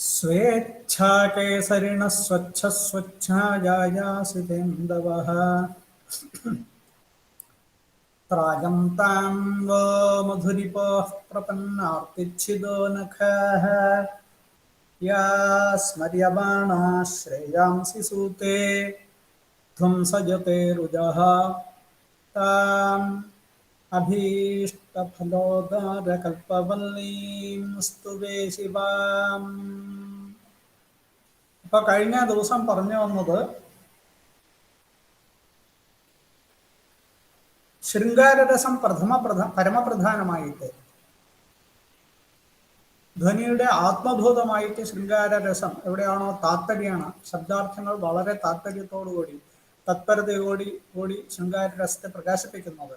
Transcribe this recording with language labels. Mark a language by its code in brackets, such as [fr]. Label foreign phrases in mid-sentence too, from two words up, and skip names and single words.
[sa] स्वेच्छाकेसरिणः स्वच्छस्वच्छायायासितेन्दवः त्रायन्तां वो मधुरिपोः प्रपन्नार्तिच्छिदो नखाः या स्मर्यमाणा श्रेयांसि सूते ध्वंसजते रुजः ताम् അഭീഷ്ടഫലോദാരകൽപ്പവല്ലീം സ്തുവേ ശിവാം. [ml] ഇപ്പൊ കഴിഞ്ഞ ദിവസം പറഞ്ഞു വന്നത് ശൃംഗാരരസം പരമപ്രധാനമായിട്ട് ധ്വനിയുടെ ആത്മഭൂതമായിട്ട് ശൃംഗാരരസം എവിടെയാണോ താത്പര്യമാണ്, ശബ്ദാർത്ഥങ്ങൾ വളരെ താത്പര്യത്തോടുകൂടി തത്പരതയോടി ശൃംഗാരരസത്തെ പ്രകാശിപ്പിക്കുന്നത്.